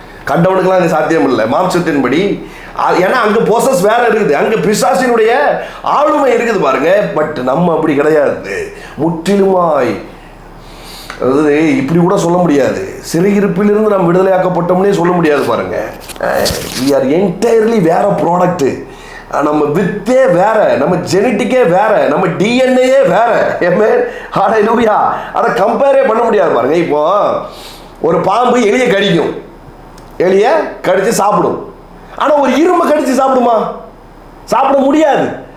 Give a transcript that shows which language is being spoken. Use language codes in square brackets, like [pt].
[ta] கண்டவனுக்கெல்லாம் இது சாத்தியம் இல்லை மாம்சத்தின்படி. ஏன்னா அங்க ப்ரோசஸ் வேற இருக்குது, அங்க பிசாசினுடைய ஆளுமை இருக்குது பாருங்க. பட் நம்ம அப்படி கிடையாது. முற்றிலுமாய், அதாவது இப்படி கூட சொல்ல முடியாது, சிறையிருப்பிலிருந்து நாம் விடுதலையாக்கப்பட்டோம்னே சொல்ல முடியாது பாருங்க. [en] we are entirely [ta] வேற [en] Product. [ta] நம்ம வித்தே வேற, நம்ம ஜெனட்டிக்கே வேற, நம்ம டிஎன்ஏயே வேற. ஹல்லேலூயா. அதை கம்பேரே பண்ண முடியாது பாருங்க. இப்போ ஒரு பாம்பு எலியை கடிக்கும், எலியை கடிச்சு சாப்பிடும். ஆனா ஒரு இரும்பை கடிச்சு சாப்பிடுமா? சாப்பிட முடியாது.